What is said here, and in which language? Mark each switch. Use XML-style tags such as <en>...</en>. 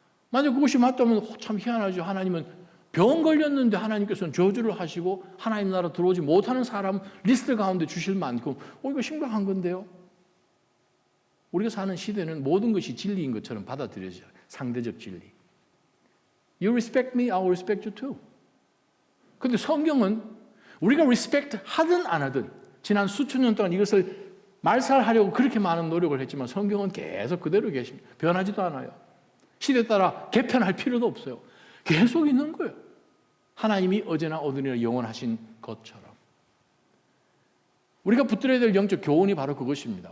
<ko>만약 그것이 맞다면 참 희한하죠. 하나님은 병 걸렸는데 하나님께서는 저주를 하시고 하나님 나라 들어오지 못하는 사람 리스트 가운데 주실 만큼 이거 심각한 건데요. 우리가 사는 시대는 모든 것이 진리인 것처럼 받아들여져요. 상대적 진리.</ko> <en>You respect me, I will respect you too.</en> <ko>그런데 성경은 우리가 respect 하든 안 하든 지난 수천 년 동안 이것을 말살하려고 그렇게 많은 노력을 했지만 성경은 계속 그대로 계십니다. 변하지도 않아요. 시대에 따라 개편할 필요도 없어요. 계속 있는 거예요. 하나님이 어제나 오늘이나 영원하신 것처럼. 우리가 붙들어야 될 영적 교훈이 바로 그것입니다.</ko>